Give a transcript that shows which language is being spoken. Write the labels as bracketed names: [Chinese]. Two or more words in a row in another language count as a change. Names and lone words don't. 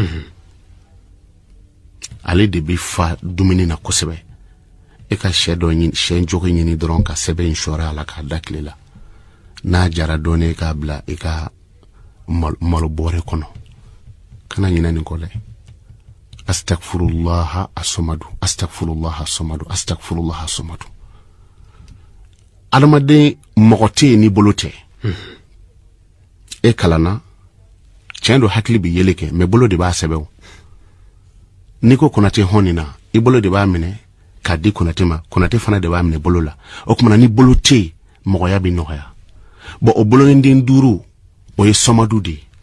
[Bambara] ale de bɛ fa dumuni na kosɛbɛ e ka sɛ dɔ ɲini sɛ njɔki ɲini dɔrɔn ka sɛbɛn in sɔrɔ a la k'a da tile la n'a jara dɔɔnin e k'a bila i ka malo bɔrɛ kɔnɔ kana ɲinɛ nin kɔ dɛ [Arabic] أستغفر الله الصمد أستغفر الله الصمد أستغفر الله الصمد [Bambara] adamaden mɔgɔ tɛ yen ni bolo tɛ e kalana tiɲɛ do hakili bɛ yele kɛ mais bolo de b'a sɛbɛn ni ko Konate hɔnni na i bolo de b'a minɛ k'a di Konate ma Konate fana de b'a minɛ bolo la o kumana ni bolo tɛ yen mɔgɔya bɛ nɔgɔya bon o boloniden 5 o ye Samadu de